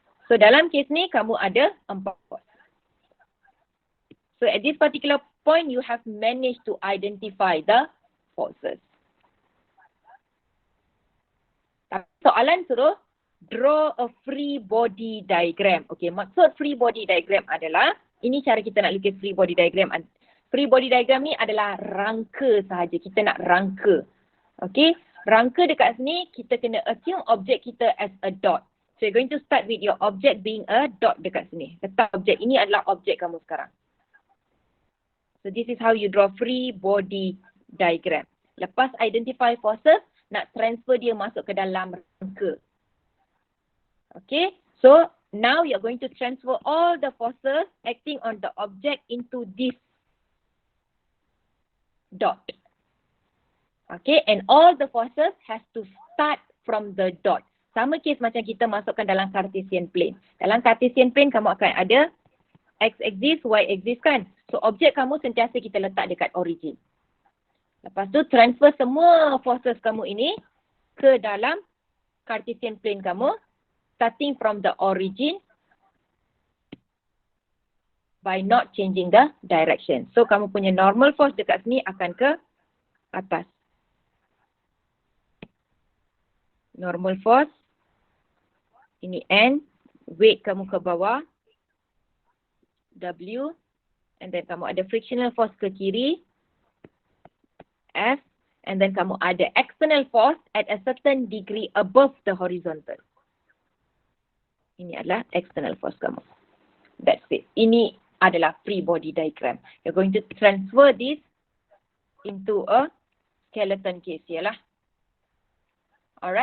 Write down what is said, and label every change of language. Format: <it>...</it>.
<ms>So dalam kes ni kamu ada 4 force.</ms> <en>So at this particular point you have managed to identify the forces.</en> <ms>Soalan suruh</ms> <en>draw a free body diagram.</en> <ms>Okay, maksud free body diagram adalah, ini cara kita nak lukis free body diagram. Free body diagram ni adalah rangka sahaja. Kita nak rangka. Okay, rangka dekat sini kita kena assume objek kita as a dot.</ms> <en>So you're going to start with your object being a dot</en> <ms>dekat sini. Letak objek, ini adalah objek kamu sekarang.</ms> <en>So this is how you draw free body diagram.</en> <ms>Lepas identify forces, nak transfer dia masuk ke dalam rangka.</ms> <en>Okay, so now you're going to transfer all the forces acting on the object into this dot. Okay, and all the forces has to start from the dot.</en> <ms>Sama kes macam kita masukkan dalam Cartesian plane. Dalam Cartesian plane kamu akan ada x-axis, y-axis kan. So objek kamu sentiasa kita letak dekat origin. Lepas tu transfer semua forces kamu ini ke dalam Cartesian plane kamu.</ms> <en>Starting from the origin by not changing the direction.</en> <ms>So kamu punya normal force dekat sini akan ke atas. Normal force. Ini N. Weight kamu ke bawah. W. And then kamu ada frictional force ke kiri. F.</ms> <en>And then</en> <ms>kamu ada</ms> <en>external force at a certain degree above the horizontal.</en> <ms>Ini adalah external force kamu.</ms> <en>That's it.</en> <ms>Ini adalah free body diagram.</ms> <en>You're going to transfer this into a skeleton case here lah. Alright.</en>